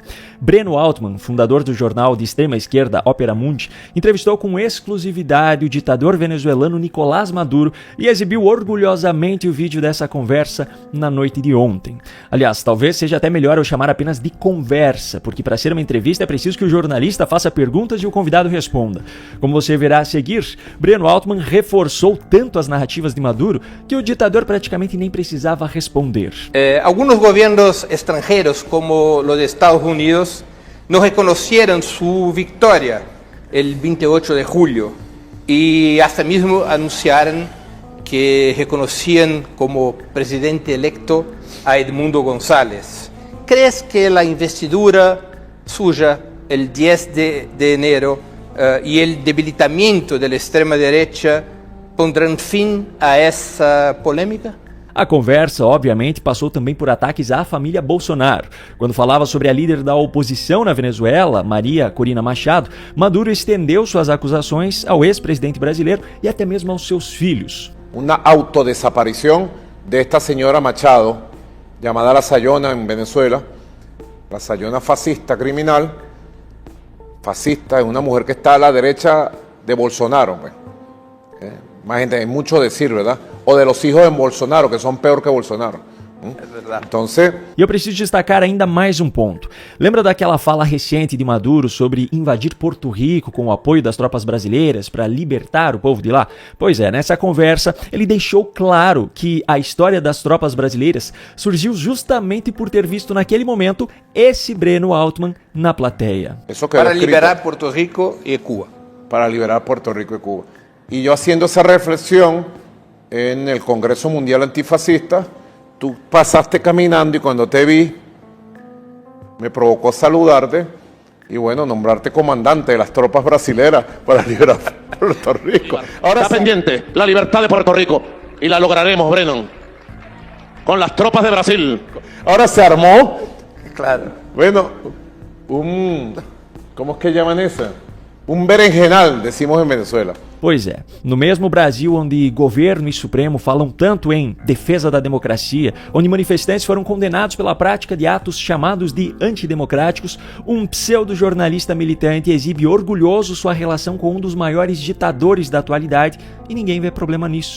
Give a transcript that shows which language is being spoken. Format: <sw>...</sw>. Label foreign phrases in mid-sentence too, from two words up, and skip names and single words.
<pt>Breno Altman, fundador do jornal de extrema esquerda Opera Mundi, entrevistou com exclusividade o ditador venezuelano Nicolás Maduro e exibiu orgulhosamente o vídeo dessa conversa na noite de ontem. Aliás, talvez seja até melhor eu chamar apenas de conversa, porque para ser uma entrevista é preciso que o jornalista faça perguntas e o convidado responda. Como você verá a seguir, Breno Altman reforçou tanto as narrativas de Maduro que o ditador praticamente nem precisava responder.</pt> <es>Algunos gobiernos extranjeros, como los de Estados Unidos, no reconocieron su victoria el 28 de julio y hasta mismo anunciaron que reconocían como presidente electo a Edmundo González. ¿Crees que la investidura suya el 10 de enero y el debilitamiento de la extrema derecha pondrán fin a esa polémica?</es> <pt>A conversa, obviamente, passou também por ataques à família Bolsonaro. Quando falava sobre a líder da oposição na Venezuela, Maria Corina Machado, Maduro estendeu suas acusações ao ex-presidente brasileiro e até mesmo aos seus filhos.</pt> <es>Una autodesaparición de esta señora Machado, llamada La Sayona en Venezuela. La Sayona fascista, criminal. Fascista es una mujer que está a la derecha de Bolsonaro. Pues. Más gente, hay mucho decir, ¿verdad? O de los hijos de Bolsonaro, que son peor que Bolsonaro. Entonces...</es> <pt>E eu preciso destacar ainda mais um ponto. Lembra daquela fala recente de Maduro sobre invadir Porto Rico com o apoio das tropas brasileiras para libertar o povo de lá? Pois é, nessa conversa ele deixou claro que a história das tropas brasileiras surgiu justamente por ter visto naquele momento esse Breno Altman na plateia.</pt> <es>Para liberar Puerto Rico y Cuba. Para liberar Puerto Rico y Cuba. Y yo haciendo esa reflexión en el Congreso Mundial Antifascista, tú pasaste caminando y cuando te vi, me provocó saludarte y bueno, nombrarte comandante de las tropas brasileras para liberar Puerto Rico. Ahora está pendiente la libertad de Puerto Rico y la lograremos, Brennan, con las tropas de Brasil. Ahora se armó, claro. Bueno, ¿cómo es que llaman esa? Un berenjenal, decimos en Venezuela.</es> <pt>Pois é, no mesmo Brasil onde governo e Supremo falam tanto em defesa da democracia, onde manifestantes foram condenados pela prática de atos chamados de antidemocráticos, um pseudo-jornalista militante exibe orgulhoso sua relação com um dos maiores ditadores da atualidade e ninguém vê problema nisso.</pt>